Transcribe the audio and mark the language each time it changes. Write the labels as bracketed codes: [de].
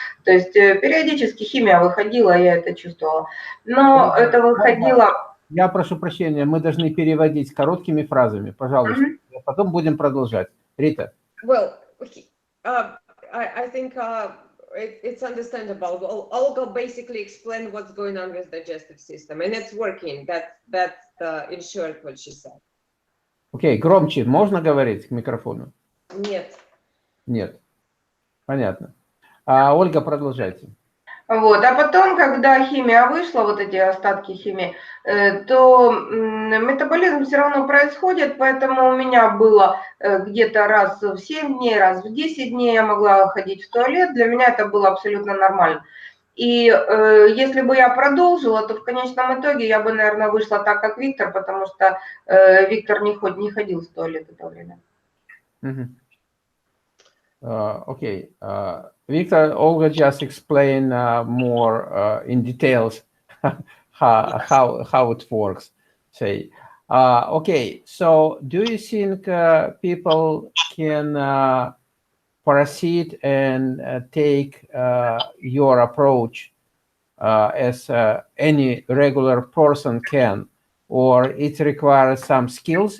[ru] То есть периодически химия выходила, я это чувствовала. Но это выходило... Я прошу прощения, мы должны переводить короткими фразами, пожалуйста. Потом будем продолжать. Рита. [en] Well, I think it's understandable. Olga basically explained what's going on with the digestive system, and it's working. That's in short what she said. [ru] Окей, громче можно говорить к микрофону? Нет. Нет. Понятно. Ольга, продолжайте. Вот, а потом, когда химия вышла, вот эти остатки химии, то метаболизм все равно происходит, поэтому у меня было где-то раз в 7 дней, раз в 10 дней я могла ходить в туалет, для меня это было абсолютно нормально. И если бы я продолжила, то в конечном итоге я бы, наверное, вышла так, как Виктор, потому что Виктор не ходил в туалет в это время. [en] Okay. Victor, Olga just explained more in details how it works. Say, okay. So, do you think people can proceed and take your approach as any regular person can, or it requires some skills?